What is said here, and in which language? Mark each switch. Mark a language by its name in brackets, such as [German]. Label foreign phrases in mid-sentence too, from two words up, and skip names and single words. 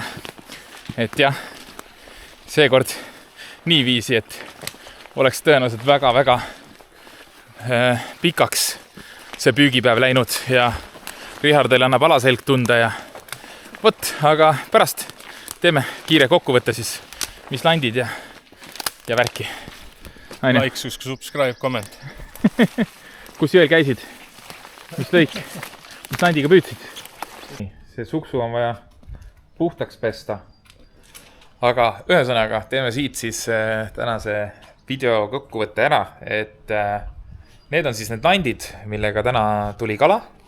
[Estonian] Et jah, seekord niiviisi, et oleks tõenäoliselt väga-väga pikaks see püügipäev läinud ja Richardil annab alaselg tunda ja vot, aga pärast teeme kiire kokkuvõtte siis, mis landid ja värki. Aine. [English] Like, subscribe, comment. [Estonian] Kus jõel käisid? Mis lõik? Mis landiga püüdsid? See suksu on vaja puhtaks pesta. Aga ühesõnaga teeme siit siis tänase video kokkuvõtte ära, et need on siis need landid, millega täna tuli kala.